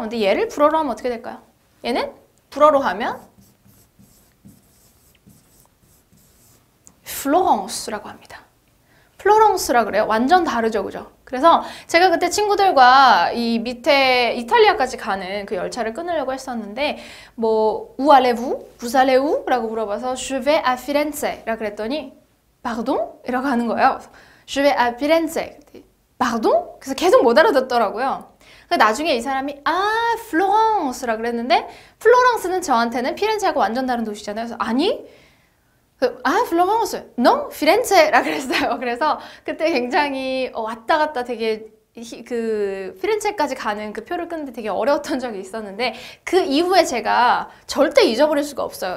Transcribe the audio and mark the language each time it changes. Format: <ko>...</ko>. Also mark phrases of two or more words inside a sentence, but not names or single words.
<ko>근데 얘를 불어로 하면 어떻게 될까요? 얘는 불어로 하면 플로렌스라고 합니다. 플로렌스라 그래요. 완전 다르죠, 그죠? 그래서 제가 그때 친구들과 이 밑에 이탈리아까지 가는 그 열차를 끊으려고 했었는데 뭐</ko> <fr>où allez-vous? vous allez où?</fr> <ko>라고 물어봐서</ko> <fr>je vais à Firenze</fr> <ko>라 그랬더니 pardon? 이라고 하는 거예요.</ko> <fr>je vais à Firenze. pardon?</fr> <ko>그래서 계속 못 알아듣더라고요. 나중에 이 사람이 플로렌스라 그랬는데 플로렌스는 저한테는 피렌체하고 완전 다른 도시잖아요. 그래서 아니? 플로렌스, no, 피렌체라 그랬어요. 그래서 그때 굉장히 왔다 갔다 되게 피렌체까지 가는 그 표를 끊는데 되게 어려웠던 적이 있었는데 그 이후에 제가 절대 잊어버릴 수가 없어요.</ko>